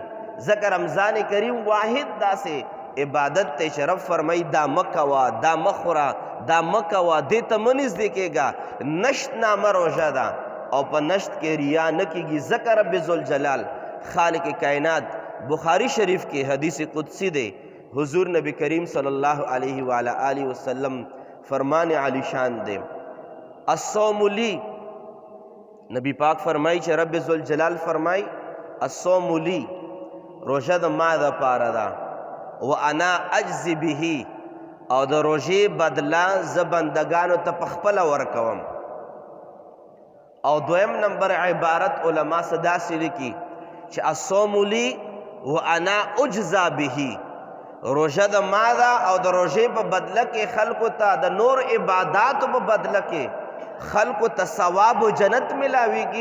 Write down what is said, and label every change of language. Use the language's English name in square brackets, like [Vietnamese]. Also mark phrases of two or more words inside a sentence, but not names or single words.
[Pashto] ځکه رمضان کریم واحد داسې عبادت دی چې رب فرمایي دا مه کوه، دا مه خوره، دا مه کوه، دې ته مه نږدې کېږه. نشت نامه روژه ده او په نشت کې ریا نه کېږي. ځکه [Arabic] رب ذوالجلال [Pashto] خالق کائنات بخاری شریف کې حدیث قدسی دی، حضور نبی کریم [Arabic] صلی اللہ علیہ وآلہ وسلم [Pashto] فرمان علی شان دے. [Arabic] الصوم لی، [Pashto] نبی پاک فرمائی چې رب ذوالجلال فرمائی [Arabic] الصوم لی، [Pashto] روژه د ما د پاره ده، [Arabic] وانا اجزی به، [Pashto] او د روژې بدله زه بندګانو ته پخپله ورکوم. او دویم نمبر عبارت علما څه داسې لیکي چې [Arabic] الصوم لی وانا اجزا به، [Pashto] روژه د ما ده او د روژې په بدله کې خلکو ته د نور عباداتو په بدله کې خلکو ته ثواب و جنت ملاویږي.